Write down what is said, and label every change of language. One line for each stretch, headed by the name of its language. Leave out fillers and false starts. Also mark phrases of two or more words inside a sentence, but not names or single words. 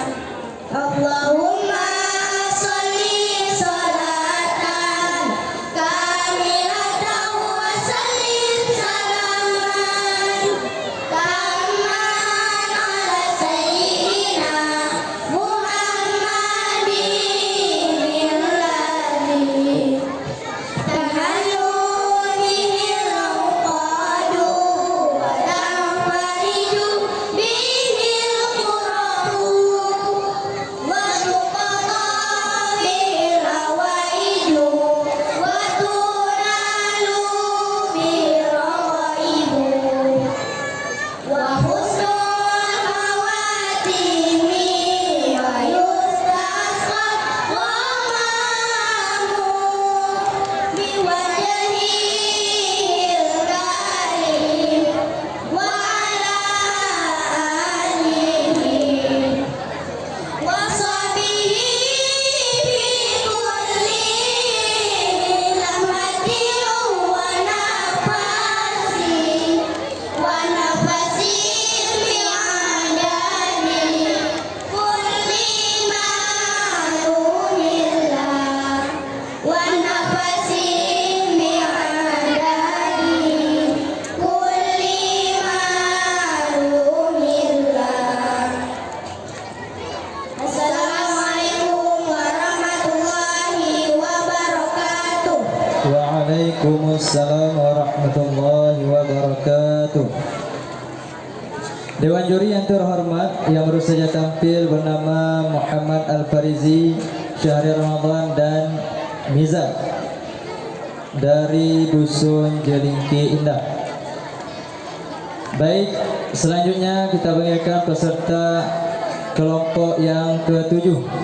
Arabic: اللهم صل صلاة كاملة وسلم سلاما تاما على سيدنا محمد الذي تنحل به العقد وتنفرج به الكرب وتقضى به الحوائج وتنال به الرغائب وحسن الخواتيم ويستسقى الغمام بوجهه الكريم وعلى آله وصحبه في كل لمحة ونفس بعدد كل معلوم لله ونفس بعدد كل معلوم لله. السلام عليكم ورحمة الله وبركاته. وعليكم السلام ورحمة الله وبركاته.
Indonesian: Dewan juri yang terhormat yang baru saja tampil bernama Muhammad Al-Farizi, Syahri Ramadan dan Miza dari Dusun Jelingki Indah. Baik, selanjutnya kita panggilkan peserta kelompok yang ke-7.